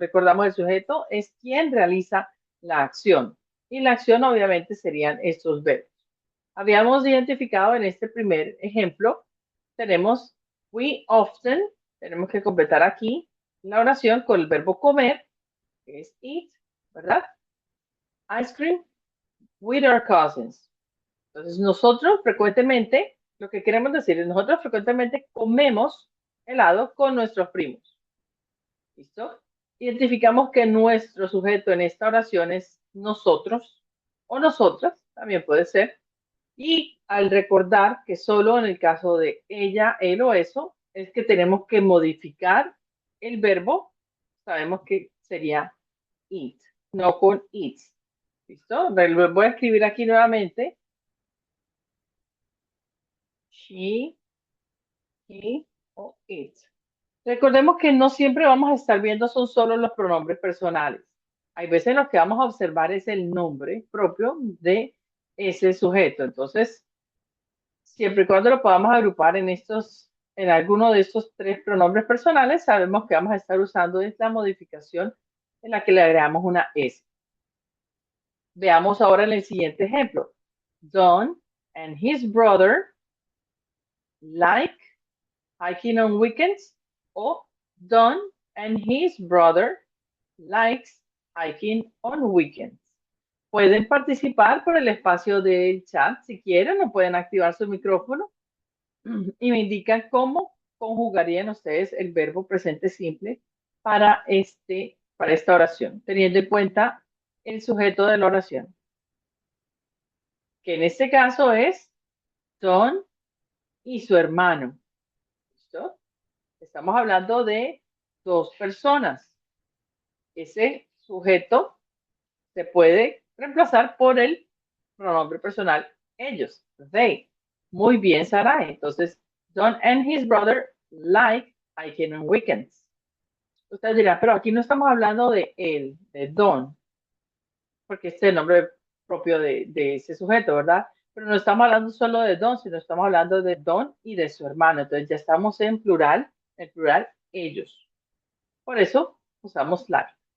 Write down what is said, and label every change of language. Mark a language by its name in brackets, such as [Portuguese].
[Spanish] Recordamos, el sujeto es quien realiza la acción y la acción obviamente serían estos verbos. Habíamos identificado en este primer ejemplo, tenemos we often, tenemos que completar aquí la oración con el verbo comer, que es eat, ¿verdad? [English] Ice cream with our cousins. [Spanish] Entonces, nosotros frecuentemente, lo que queremos decir es, nosotros frecuentemente comemos helado con nuestros primos. ¿Listo? Identificamos que nuestro sujeto en esta oración es nosotros o nosotras, también puede ser. Y al recordar que solo en el caso de ella, él o eso, es que tenemos que modificar el verbo, sabemos que sería eat, no con eats. ¿Listo? Voy a escribir aquí nuevamente. [English] She, he o it. [Spanish] Recordemos que no siempre vamos a estar viendo son solo los pronombres personales. Hay veces en los que vamos a observar es el nombre propio de ese sujeto. Entonces, siempre y cuando lo podamos agrupar en alguno de estos tres pronombres personales, sabemos que vamos a estar usando esta modificación en la que le agregamos una S. Veamos ahora en el siguiente ejemplo. [English] Don and his brother like hiking on weekends, o Don and his brother likes hiking on weekends. [Spanish] Pueden participar por el espacio del chat si quieren, o pueden activar su micrófono y me indican cómo conjugarían ustedes el verbo presente simple para esta oración, teniendo en cuenta el sujeto de la oración, que en este caso es Don y su hermano. ¿Listo? Estamos hablando de dos personas. Ese sujeto se puede reemplazar por el pronombre personal ellos, they. Muy bien, Sara. [English] Entonces, Don and his brother like hiking on weekends. [Spanish] Usted dirá, pero aquí no estamos hablando de él, de Don, porque este es el nombre propio de ese sujeto, ¿verdad? Pero no estamos hablando solo de Don, sino estamos hablando de Don y de su hermano. Entonces ya estamos en plural, ellos. Por eso usamos like.